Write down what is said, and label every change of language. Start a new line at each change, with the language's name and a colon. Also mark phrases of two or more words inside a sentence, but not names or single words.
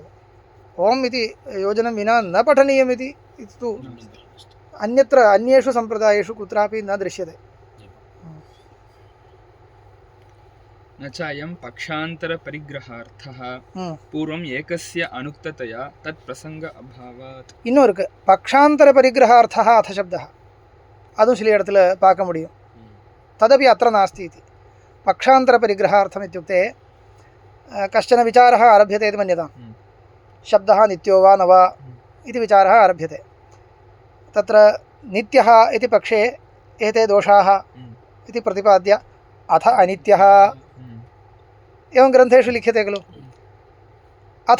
Sanskrit: ओम् इति योजनं विना न पठनीयमिति तु अन्यत्र अन्येषु सम्प्रदायेषु कुत्रापि न दृश्यते. न च अयं पक्षान्तरपरिग्रहार्थः पूर्वम् एकस्य अनुक्ततया तत् प्रसंग अभावात्.
Tamil: இன்னும் இருக்கு
Sanskrit: पक्षान्तर परिग्रहार्थः अथ शब्दः
Tamil: அதுவும் சில இடத்துல பார்க்க முடியும்
Sanskrit: तदपि अत्र नास्ति इति पक्षान्तरपरिग्रहार्थम् इत्युक्ते कश्चन विचारः आरभ्यते इति मन्यताम् शब्दः नित्यो वा न वा इति विचारः आरभ्यते तत्र नित्यः इति पक्षे एते दोषाः इति प्रतिपाद्य अथ अनित्यः एवं ग्रन्थेषु लिख्यते खलु अथ